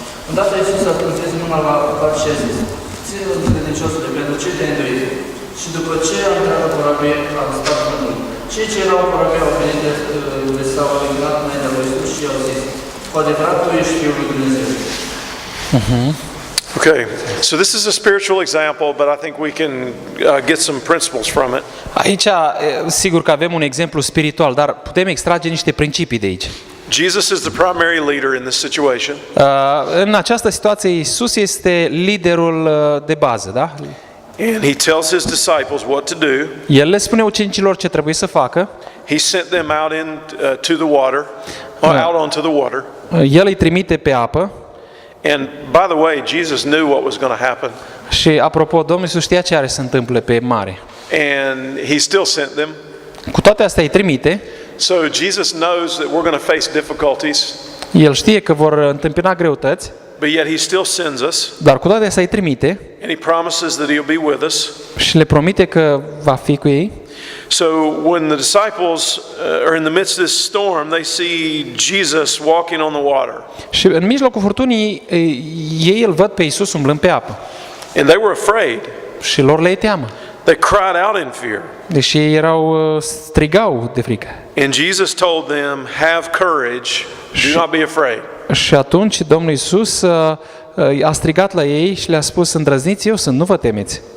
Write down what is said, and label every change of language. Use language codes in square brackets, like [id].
[ro] Îndată Iisus a întins mâna la apucat și a zis: ține-l credinciosule, pentru ce te-ai îndoit? Și după ce a intrat în corabie, a stat vântul. Cei ce erau în corabie au venit de s-au închinat înaintea lui Iisus și au zis: cu adevărat tu ești Fiul lui Dumnezeu. [en] Okay, so this is a spiritual example, but I think we can get some principles from it. [ro] Aici, sigur că avem un exemplu spiritual, dar putem extrage niște principii de aici. [en] Jesus is the primary leader in this situation. [ro] În această situație, Iisus este liderul de bază, da? [en] And he tells his disciples what to do. [ro] El le spune ucenicilor ce trebuie să facă. [en] He sent them out to the water, out onto the water. [ro] El îi trimite pe apă. [en] And by the way, Jesus knew what was going to happen. [ro] Și apropo, Domnul Iisus știa ce are să întâmple pe mare. [en] And he still sent them. [ro] Cu toate astea îi trimite. [en] So Jesus knows that we're going to face difficulties. [ro] El știe că vor întâmpina greutăți. [en] But yet he still sends us. [ro] Dar cu toate astea îi trimite. [en] And he promises that he'll be with us. [ro] Și le promite că va fi cu ei. [en] So when the disciples are in the midst of this storm, they see Jesus walking on the water. [ro] Și în mijlocul furtunii ei îl văd pe Iisus umblând pe apă. [en] And they were afraid. [ro] Și lor le e teamă. [en] They cried out in fear. [ro] Deși ei strigau de frică. [en] And Jesus told them, have courage, do not be afraid. [ro] Și atunci Domnul Iisus a strigat la ei și le-a spus: îndrăzniți, eu sunt, nu vă temeți.